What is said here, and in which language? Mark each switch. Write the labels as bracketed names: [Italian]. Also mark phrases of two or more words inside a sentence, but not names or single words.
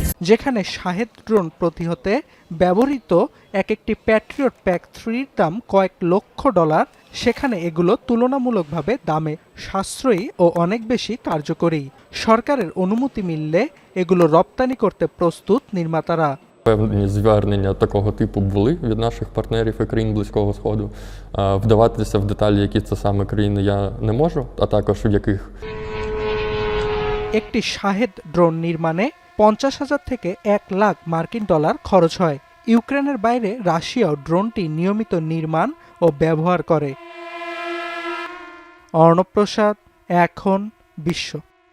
[Bangla] যেখানে শাহেদ ড্রোন প্রতিহতে ব্যবহৃত একটি প্যাট্রিয়ট প্যাক 3 এর দাম কয়েক লক্ষ ডলার, সেখানে এগুলো তুলনামূলকভাবে দামে সাশ্রয়ী ও অনেক বেশি কার্যকরী। সরকারের অনুমতি মিললে এগুলো রপ্তানি করতে প্রস্তুত নির্মাতারা। [Ukrainian] Певні звернення такого типу були від наших партнерів і країн Близького Сходу. Вдаватися в деталі, які це саме країни, я не можу, а також в яких. [Bangla] একটি শাহেদ ড্রোন নির্মাণে 50,000 থেকে 1 লাখ মার্কিন ডলার খরচ হয়। ইউক্রেনের বাইরে রাশিয়াও ড্রোনটি নিয়মিত নির্মাণ ও ব্যবহার করে। অর্ণব প্রসাদ, এখন বিশ্ব।